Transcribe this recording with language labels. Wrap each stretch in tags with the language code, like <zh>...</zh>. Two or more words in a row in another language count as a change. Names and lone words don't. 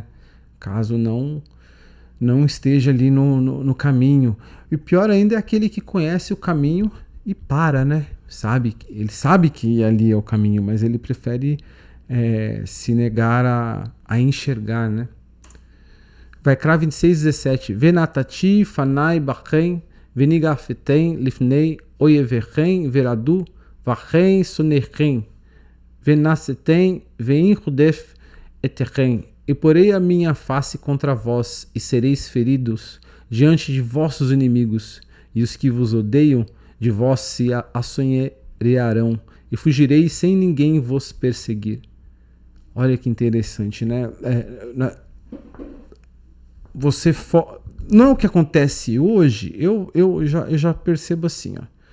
<pt>Caso não esteja ali no caminho. E pior ainda é aquele que conhece o caminho e para, né? Ele sabe que ali é o caminho, mas ele prefere se negar a enxergar, né?</pt> <he>Vaikra 26:17. ונתתי פני בכם ונגפתם לפני איביכם ורדו בכם שנאיכם ונסתם ואין רדף אתכם.</he> <pt>E porei a minha face contra vós, e sereis feridos diante de vossos inimigos, e os que vos odeiam de vós se assoenharão, e fugireis sem ninguém vos perseguir. Olha que interessante, né? Não é o que acontece hoje, eu já percebo assim, ó.</pt>